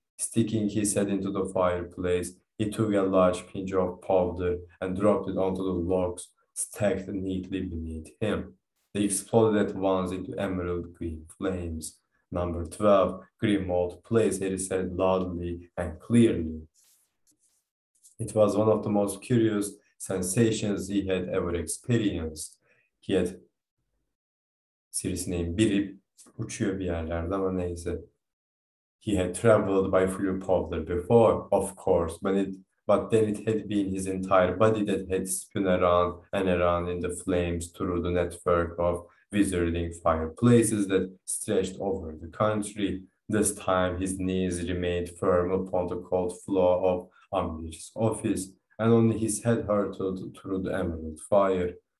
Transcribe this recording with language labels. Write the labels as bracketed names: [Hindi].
[English] Sticking his head into the fireplace, he took a large pinch of powder and dropped it onto the logs stacked neatly beneath him. They exploded at once into emerald green flames. Number 12, Grimmauld Place, Harry said loudly and clearly. It was one of the most curious sensations he had ever experienced. He had [Turkish] Sirius'ün biri uçuyor bir yerlerde ama neyse. [English] He had traveled by flew powder before, of course, but then it had been his entire body that had spun around and around in the flames through the network of wizarding fireplaces that stretched over the country. This time his knees remained firm upon the cold floor of Umbridge's office, and only his head hurtled through the emerald fire.